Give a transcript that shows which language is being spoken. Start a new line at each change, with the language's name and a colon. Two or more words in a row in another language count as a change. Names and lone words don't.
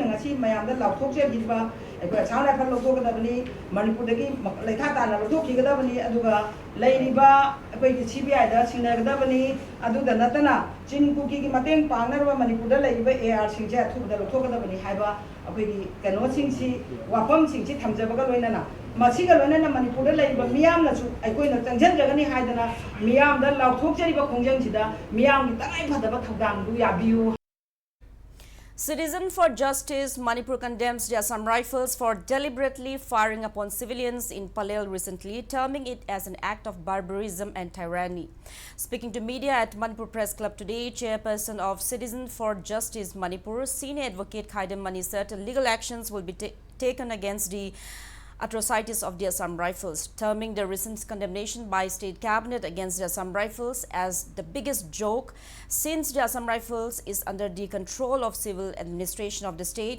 Manipuri: ngasi mayamda lauthokje gidba aikoi chana phal lokokadabani Manipur dagi leitha tana lothokigadabani aduga leiriba aikoi CBI da singnagadabani aduda natana chin kuki gi mateng pangnarwa Manipur da leiriba AR singje athubda lothokadabani haiba aikoi kano singsi wafam singsi thamjabaga loinana masiga loinana Manipur da leiriba miyamna chu aikoi na changjanjagani haidana miyam da lauthokjariba khongjangchida miyam gi tangai phadaba thogdang du yabiu.
English: Citizen for Justice Manipur condemns the Assam Rifles for deliberately firing upon civilians in Palel recently, terming it as an act of barbarism and tyranny. Speaking to media at Manipur Press Club today, chairperson of Citizen for Justice Manipur, senior advocate Khaidam Mani said legal actions will be taken against the atrocities of the Assam Rifles, terming the recent condemnation by State Cabinet against the Assam Rifles as the biggest joke since the Assam Rifles is under the control of civil administration of the state.